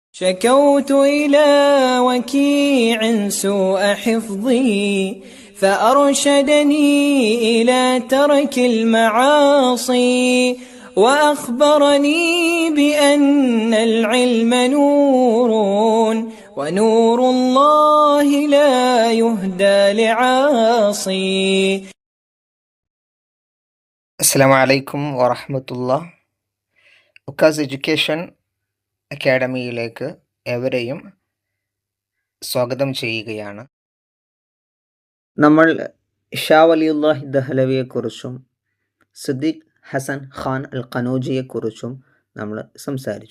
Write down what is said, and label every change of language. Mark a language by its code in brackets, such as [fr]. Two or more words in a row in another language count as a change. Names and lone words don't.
[ar] شكوت إلى وكيع سوء حفظي فأرشدني إلى ترك المعاصي وأخبرني بأن العلم نور ونور الله لا يهدى لعاصي. السلام عليكم ورحمة الله. [ml] ഉക്കാസ് എഡ്യൂക്കേഷൻ അക്കാഡമിയിലേക്ക് ഏവരെയും സ്വാഗതം ചെയ്യുകയാണ്. നമ്മൾ ഷാ വലിയുല്ലാഹി ദഹ്ലവിയെക്കുറിച്ചും സിദ്ദീഖ് ഹസൻ ഖാൻ അൽ ഖനൂജിയെക്കുറിച്ചും നമ്മൾ സംസാരിച്ചു.